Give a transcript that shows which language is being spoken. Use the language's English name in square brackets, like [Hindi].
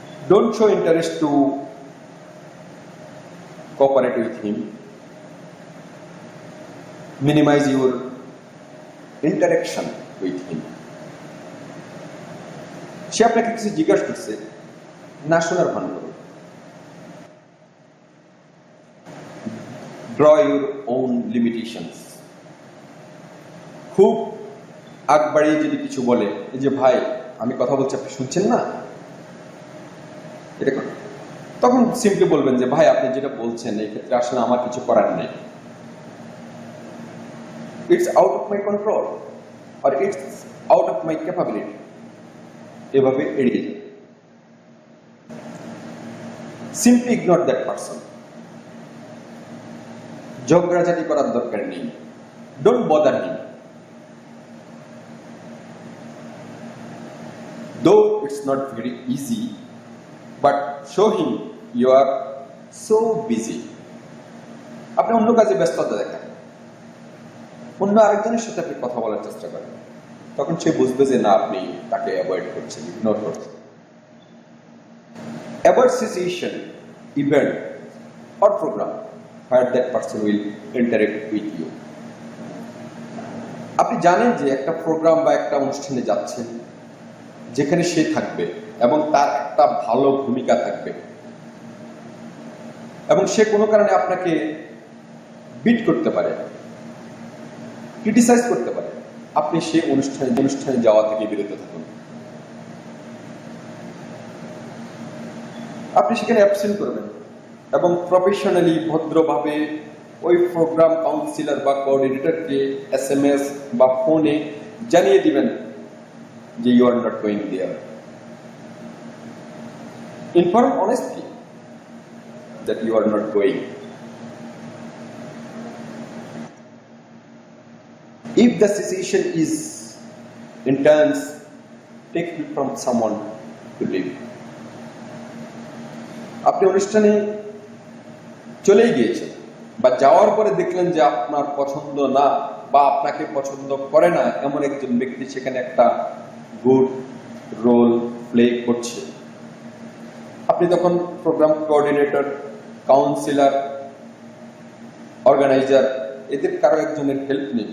[English] Don't show interest to cooperate with him. Minimize your interaction with him. [Bangla] সে আপনাকে কিছু জিজ্ঞাসা করছে, না শোনার ভান করুন। [English] Draw your own limitations. [Bangla] খুব আগ বাড়িয়ে যদি কিছু বলে, এই যে ভাই আমি কথা বলছি আপনি শুনছেন না, এটা তখন সিম্পলি বলবেন যে ভাই আপনি যেটা বলছেন এই ক্ষেত্রে আসলে আমার কিছু করার নেই, [English] It's out of my control or it's out of my capability. [Bangla] এভাবে এড়িয়ে যান। [English] Simply ignore that person. [Bangla] ঝগড়াঝাটি করার দরকার নেই। [English] Don't bother him. Though it's not very easy, but show him you are so busy. [Bangla] আপনি অন্য কাজে ব্যস্ততা দেখান, অন্য আরেকজনের সাথে আপনি কথা বলার চেষ্টা করেন, তখন সে বুঝবে যে না আপনি তাকে অ্যাভয়েড করছেন, ইগনোর করছেন। [English] Avoid situation, event or program where that person will interact with you. [Bangla] আপনি জানেন যে একটা প্রোগ্রাম বা একটা অনুষ্ঠানে যাচ্ছেন যেখানে সে থাকবে এবং তার একটা ভালো ভূমিকা থাকবে এবং সে কোনো কারণে আপনাকে বিট করতে পারে, ক্রিটিসাইজ করতে পারে, আপনি সেই অনুষ্ঠানে যাওয়া থেকে বিরত থাকুন। আপনি সেখানে অ্যাবসেন্ট করবেন এবং প্রফেশনালি ভদ্রভাবে ওই প্রোগ্রাম কাউন্সিলর বা কোঅর্ডিনেটরকে SMS বা ফোনে জানিয়ে দিবেন যে [English] You are not going there. Inform honestly that you are not going. If the situation is intense, take help from someone to leave. [Bangla] আপনি অনুষ্ঠানে চলেই গিয়েছেন বা যাওয়ার পরে দেখলেন যে আপনার পছন্দ না বা আপনাকে পছন্দ করে না এমন একজন ব্যক্তি সেখানে একটা গুড রোল প্লে করছে, আপনি তখন প্রোগ্রাম কোঅর্ডিনেটর, কাউন্সিলর, অর্গানাইজার এদের কারো একজনের হেল্প